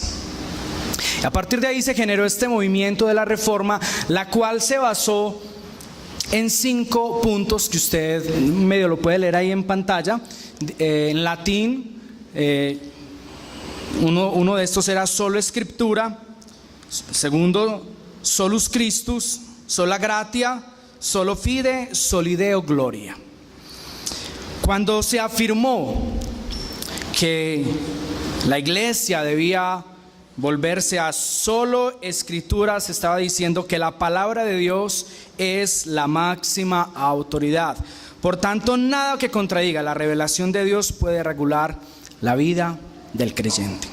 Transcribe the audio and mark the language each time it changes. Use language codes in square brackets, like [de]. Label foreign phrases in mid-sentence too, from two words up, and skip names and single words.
[es] Y a partir de ahí se generó este movimiento de la Reforma, la cual se basó en 5 puntos que usted medio lo puede leer ahí en pantalla. En latín, uno de estos era [la] sola Scriptura. Segundo, solus Christus, sola gratia, solo fide, soli Deo gloria. [es] Cuando se afirmó que la iglesia debía volverse a solo escritura, se estaba diciendo que la palabra de Dios es la máxima autoridad. Por tanto, nada que contradiga la revelación de Dios puede regular la vida del creyente.